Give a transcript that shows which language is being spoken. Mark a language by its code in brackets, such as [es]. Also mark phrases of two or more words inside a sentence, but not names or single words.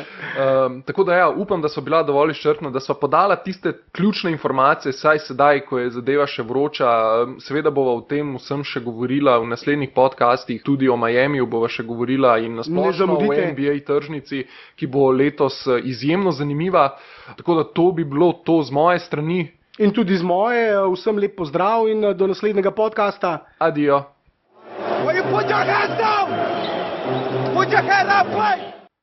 [sl] Tako da ja, upam, da so bila dovolj izčrpna, da so podala tiste ključne informacije, saj sedaj, ko je zadeva še vroča, seveda bova o tem vsem še govorila v naslednjih podcastih, tudi o Miamiju bova še govorila in nasplošno o NBA tržnici, ki bo letos izjemno zanimiva, tako da to bi bilo to z moje strani. In tudi z moje, vsem lep pozdrav in do naslednjega podcasta. Adijo. [en] Put your hands down! Put your head up, play!